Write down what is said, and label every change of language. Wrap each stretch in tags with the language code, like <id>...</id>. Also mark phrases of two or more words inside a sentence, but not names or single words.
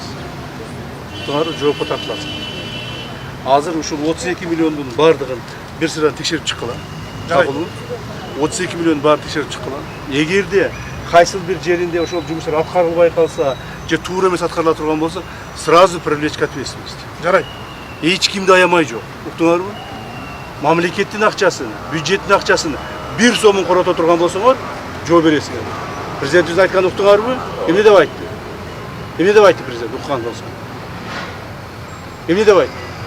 <ky>Туурабы, жоопко тартылат. Азыр ушул 32 миллиондун баардыгын бир сырадан текшерип чыккыла. Жабылып, 32 миллион баары текшерип чыккыла. Эгерде кайсыл бир жеринде ошол жумуштар аткарылбай калса, же туура эмес аткарыла турган болсо,</ky> <ru>сразу привлечь к ответственности.</ru> <ky>Жарайт. Эч кимди аямай жок. Уктуңарбы? Мамлекеттин акчасын, бюджеттин акчасын бир сомун корото турган болсоңор, жооп бересиңер. Президентибиз айткан уктуңарбы? Эмне деп айтты? Эмне деп айтты президент уккан болсо? Эмне деп айтты?</ky>